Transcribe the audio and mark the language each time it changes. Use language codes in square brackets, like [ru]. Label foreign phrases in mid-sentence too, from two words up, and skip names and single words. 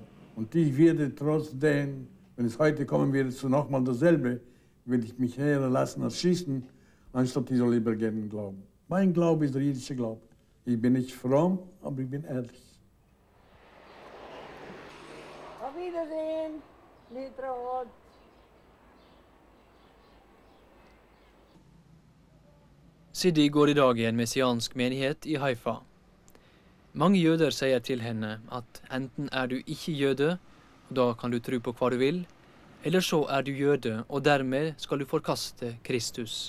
[de] Und ich werde trotzdem, wenn es heute kommen würde, zu nochmal dasselbe, würde ich mich eher lassen als schießen, anstatt ich soll lieber gerne glauben. Mein Glaube ist der jüdische Glaube. Ich bin nicht fromm, aber ich bin ehrlich. Auf Wiedersehen, Litraot. [no] Sidi går i dag i en messiansk menighet i Haifa. Mange jøder sier til henne at enten er du ikke jøde, og da kan du tro på hva du vil, eller så er du jøde, og dermed skal du forkaste Kristus.